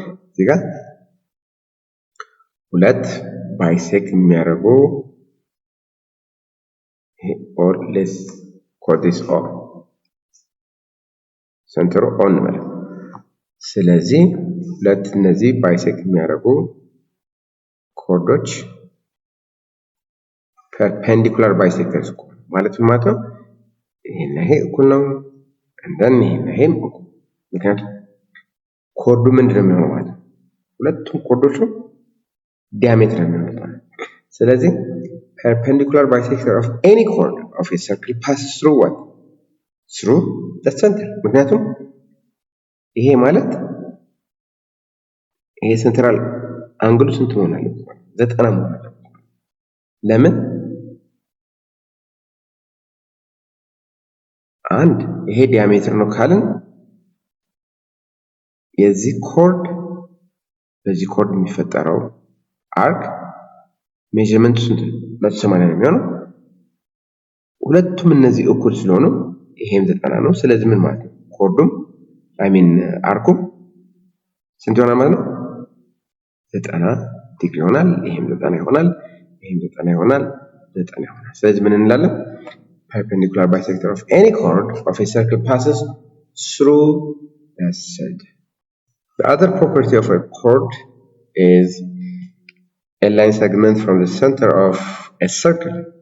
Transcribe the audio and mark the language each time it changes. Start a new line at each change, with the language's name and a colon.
Amharic: እዚህ ጋር ሁለት ባይሴክት የሚያደርጉ
English: or let's call this O center on
Amharic: ማለት ነው። ስለዚህ ሁለት እነዚህ ባይሴክት የሚያደርጉ ኮርዶች ፐርፔንዲኩላር ባይሴክተርስ ማለት ምን ማለት ነው? ይሄና ይሄ እኩል ነው እንደን ይሄና ይሄም እኩል። ምክንያቱም ኮርዱ ምንድነው የሚሆነው ማለት ነው? ሁለቱም ኮርዶቹ ዲያሜትር ነው የሚሆኑት ማለት ነው። ስለዚህ
English: perpendicular bisector of any chord of a circle passes through what? through the center.
Amharic: ምክንያቱም ይሄ ማለት ይሄ ሴንትራል አንግሉ ስንት መሆን አለበት? 90 መሆን አለበት። ለምን? አንድ ይሄ ዲያሜትር ነው ካልን የዚህ ኮርድ በዚህ ኮርድ የሚፈጠረው አርክ ሜዠርመንት ስንት 180 ነው የሚሆነው። ሁለቱም እነዚህ እኩል ስለሆኑ ይሄም 90 ነው። ስለዚህ ምን ማለት ነው? ኮርዱም አርኩም ስንት ይሆናል ማለት ነው? 90 ዲግሪ ይሆናል። ይሄም 90 ይሆናል። ይሄም 90 ይሆናል። 90 ይሆናል። ስለዚህ ምን እንላለን?
English: perpendicular bisector of any chord of a circle passes through the center. The other property of a chord is a line segment from the center of a circle.